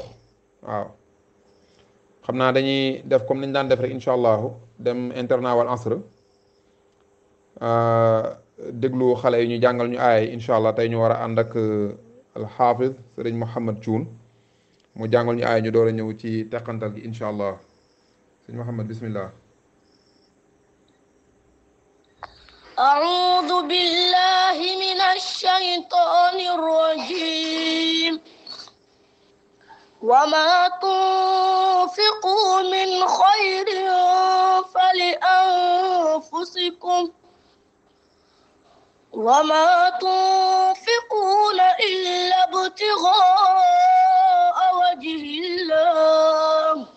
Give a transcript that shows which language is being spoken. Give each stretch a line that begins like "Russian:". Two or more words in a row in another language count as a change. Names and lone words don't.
Wolof: waaw xam naa dañuy def comme nañ daan def rek
Arabic: إن شاء الله
Wolof: dem internat Wal Asr déglu xale yi ñu jàngal ñu aay
Arabic: إن شاء الله
Wolof: tey ñu war a ànd ak alxaafiz sëriñ Mouhamed Thioune mu jàngal ñu aay ñu door a ñëw ci teqantal gi
Arabic: إن شاء الله
Wolof: sëriñ Mouhamed bismillah.
Arabic: أعوذ بالله من الشيطان الرجيم وما تنفقوا من خير فلأنفسكم وما تنفقون إلا ابتغاء وجه الله